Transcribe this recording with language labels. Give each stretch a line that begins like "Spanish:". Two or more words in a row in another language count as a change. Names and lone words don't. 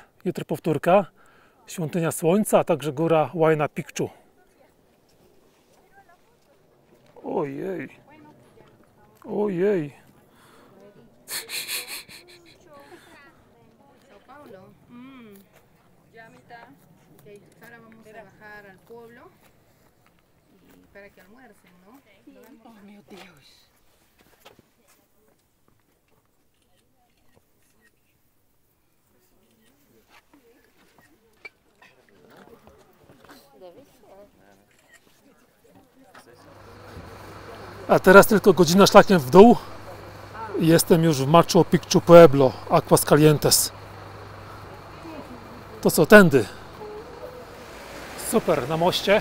Polish: Jutro powtórka. Świątynia Słońca, a także góra Huayna Picchu. Ojej. Ojej. Sao Paulo.
Spanish: Ya mitad. Okay, ahora vamos a bajar al pueblo y para que almuercen, ¿no?
Portuguese: Oh, meu Deus.
Polish: A teraz tylko godzina szlakiem w dół. Jestem już w Machu Picchu Pueblo, Aguascalientes. To co, tędy. Super, na moście.